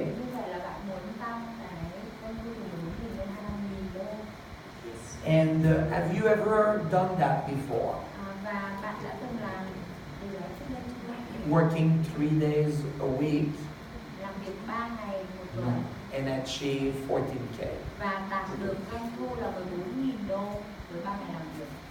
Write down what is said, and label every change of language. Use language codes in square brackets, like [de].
[vi] Như vậy là bạn muốn tăng cái doanh thu từ 14.000 lên 25.000 đô. [en] And have you ever done that before? [vi] Và bạn đã từng làm điều đó trước đây chưa? [en] Working 3 days a week [vi] Làm việc 3 ngày một tuần [en] and achieve 14K. [vi] và đạt được doanh thu là 14.000 đô với 3 ngày làm việc.